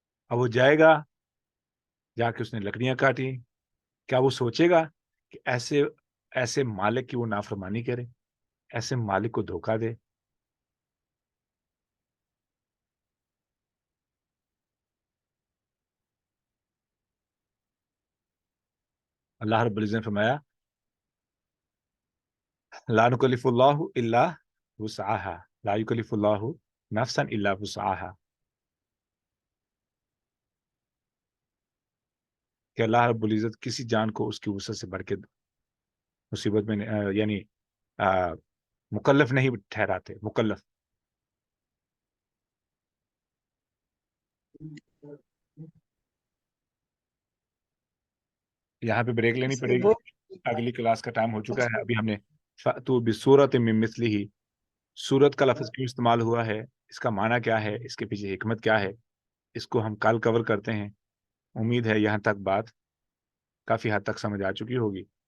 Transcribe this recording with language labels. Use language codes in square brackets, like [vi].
[ur] اب وہ جائے گا، جا کے اس نے لکڑیاں کاٹی، کیا وہ سوچے گا کہ ایسے مالک کی وہ نافرمانی کرے، ایسے مالک کو دھوکہ دے؟ اللہ رب العزت نے فرمایا [ar] لا نکلف اللہ الا وسعها، [ur] لا یکلف اللہ نفسا الا وسعها. کہ اللہ رب العزت کسی جان کو اس کی وسعت سے بڑھ کے مصیبت میں یعنی مکلف نہیں ٹھہراتے. مکلف یہاں پہ بریک لینی پڑے گی. اگلی کلاس کا ٹائم ہو چکا ہے. ابھی ہم نے [ar] فَأْتُوا بِسُورَةٍ مِّن مِّثْلِهِ [ur] سورت کا لفظ کیوں استعمال ہوا ہے, اس کا معنی کیا ہے, اس کے پیچھے حکمت کیا ہے, اس کو ہم کل کور کرتے ہیں. امید ہے یہاں تک بات کافی حد تک سمجھ آ چکی ہوگی.